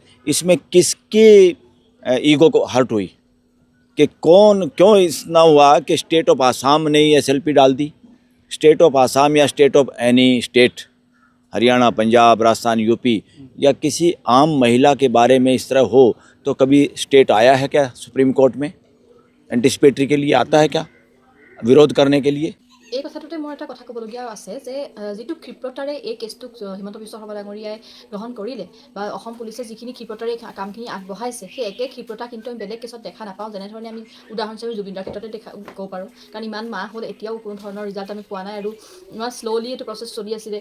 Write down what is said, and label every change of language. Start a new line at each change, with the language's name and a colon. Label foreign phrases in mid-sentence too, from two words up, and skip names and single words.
Hindi: इसमें किसकी ईगो को हर्ट हुई कि कौन क्यों इतना हुआ कि
English: State of Assam
Hindi: ने ही एसएलपी डाल दी?
English: State of Assam
Hindi: या
English: state of any state,
Hindi: हरियाणा, पंजाब, राजस्थान, यूपी, या किसी आम महिला के बारे में इस तरह हो तो कभी स्टेट आया है क्या सुप्रीम कोर्ट में? एंटिसिपेटरी के लिए आता है क्या, विरोध करने के लिए?
Assamese: এই কথাটোতে মোৰ এটা কথা ক'বলগীয়া আছে যে যিটো ক্ষিপ্ৰতাৰে এই কেছটোক হিমন্ত বিশ্ব শৰ্মা ডাঙৰীয়াই গ্ৰহণ কৰিলে বা অসম পুলিচে যিখিনি ক্ষিপ্ৰতাৰে কামখিনি আগবঢ়াইছে, সেই একে ক্ষিপ্ৰতা কিন্তু আমি বেলেগ কেছত দেখা নাপাওঁ। যেনেধৰণে আমি উদাহৰণস্বৰূপে জুবিনদাৰ ক্ষেত্ৰতে ক'ব পাৰোঁ, কাৰণ ইমান মাহ হ'ল এতিয়াও কোনো ধৰণৰ ৰিজাল্ট আমি পোৱা নাই, আৰু ইমান শ্ল'লি এইটো প্ৰচেছ চলি আছিলে।